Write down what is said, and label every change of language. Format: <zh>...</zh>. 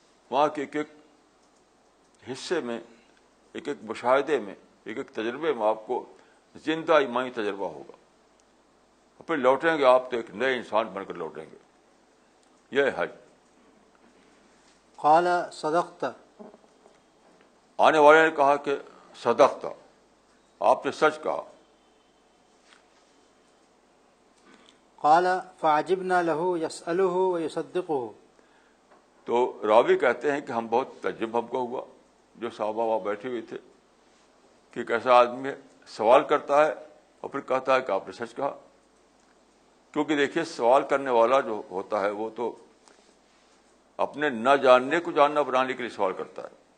<ur>وہاں کے ایک ایک حصے میں، ایک ایک مشاہدے میں، ایک ایک تجربے میں آپ کو زندہ ایمانی تجربہ ہوگا. اور پھر لوٹیں گے آپ تو ایک نئے انسان بن کر لوٹیں گے. یہ ہے حج.</ur> <ar>قال صدقت.</ar> <ur>آنے والے نے کہا کہ صدقت، آپ نے سچ کہا.</ur> <ar>قال فعجبنا له يسأله ويصدقه.</ar> <ur>تو راوی کہتے ہیں کہ ہم بہت تعجب ہم کو ہوا جو صحابہ وہاں بیٹھے ہوئے تھے کہ ایک ایسا آدمی ہے سوال کرتا ہے اور پھر کہتا ہے کہ آپ نے سچ کہا. کیونکہ دیکھیے سوال کرنے والا جو ہوتا ہے وہ تو اپنے نہ جاننے کو جاننا بنانے کے لیے سوال کرتا ہے.</ur>